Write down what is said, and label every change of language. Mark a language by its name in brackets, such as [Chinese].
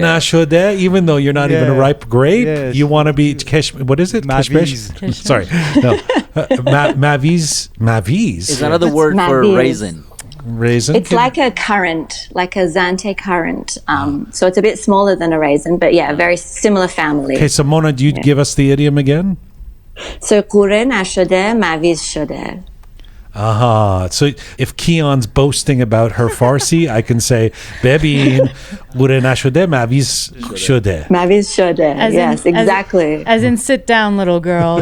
[Persian] نشده, [English] even though you're not even a ripe grape, you want to be what is it? [Persian] Maviz. [English] Sorry, no. Maviz. Is another word for raisin. Raisin. It's like a currant, like a Zante currant. So it's a bit smaller than a raisin, but yeah, very similar family. Okay, so Mona, do you give us the idiom again? So [Persian] قوره نشده مویز شده. [English] So if Kion's boasting about her Farsi, I can say [Persian] ببین قوره نشده مویز شده. مویز شده. [English] Yes, exactly. As in sit down, little girl.